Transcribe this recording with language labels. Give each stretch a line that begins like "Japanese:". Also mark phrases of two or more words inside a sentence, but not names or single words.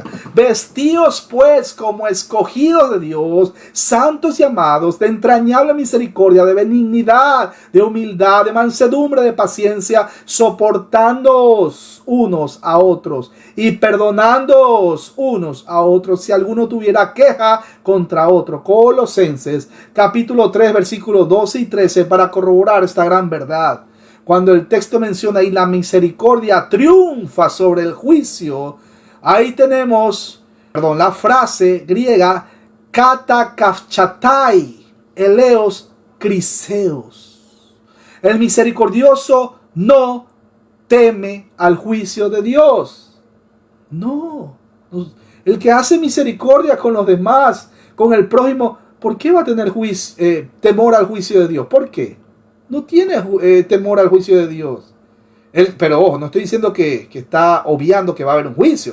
Spanish: Vestíos pues como escogidos de Dios, santos y amados, de entrañable misericordia, de benignidad, de humildad, de mansedumbre, de paciencia, soportándoos unos a otros y perdonándoos unos a otros si alguno tuviera queja contra otro. Colosenses capítulo 3, versículos 12 y 13 para corroborar esta gran verdad. Cuando el texto menciona ahí la misericordia triunfa sobre el juicio, ahí tenemos, la frase griega
Greek: κατακαυχᾶται, ἔλεος κρίσεως.
Spanish: El misericordioso no teme al juicio de Dios. No. El que hace misericordia con los demás, con el prójimo, ¿por qué va a tener temor al juicio de Dios? ¿Por qué? No tiene temor al juicio de Dios. Pero ojo, no estoy diciendo que está obviando que va a haber un juicio.